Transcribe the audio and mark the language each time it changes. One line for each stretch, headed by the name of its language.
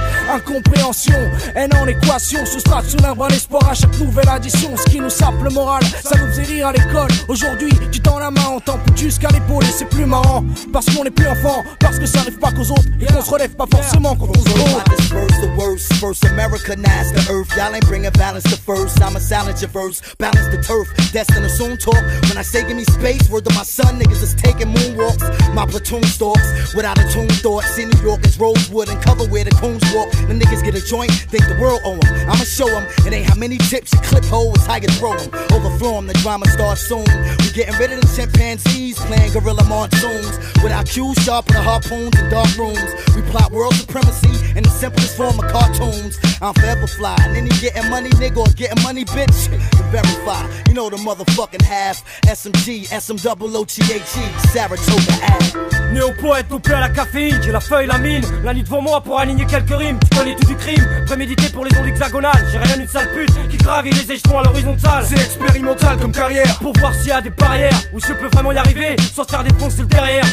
French: Incompréhension, haine en équation. Soustraite sous l'arbre à l'espoir à chaque nouvelle addition. Ce qui nous sape le moral, ça nous faisait rire à l'école. Aujourd'hui, tu tends la main, on t'ampoule jusqu'à l'épaule. Et c'est plus marrant, parce qu'on n'est plus enfant, parce que ça arrive pas qu'aux autres. Et qu'on se relève pas forcément quand on se rôde.
English: I disperse the words first. First Americanized the earth. Y'all ain't bringing balance to first. I'ma silence your verse, balance the turf. Destined to soon talk. When I say give me space, word to my son, niggas is taking moonwalks. My platoon stalks without a tune thought. See New York is Rosewood and cover where the coons walk. The niggas get a joint, think the world owe them. I'ma show them. It ain't how many tips you clip hole, it's how you throw them. Overflow them, the drama starts soon. We getting rid of the chimpanzees, playing gorilla monsoons. With our cues sharp and harpoons in dark rooms. We plot world supremacy in the simplest form of cartoons. I'm forever fly, and any getting money nigga or getting money bitch to verify. You know the motherfucking half. SMG, SMOOTHE, Saratoga Ave.
French: Néo-poète au peu à la caféine, j'ai la feuille, la mine, la nuit devant moi pour aligner quelques rimes. Tu connais tout du crime, prémédité pour les ondes hexagonales. J'ai rien d'une sale pute qui gravit les échelons à l'horizontale. C'est expérimental comme carrière, pour voir s'il y a des barrières où je peux vraiment y arriver sans se faire défoncer le derrière.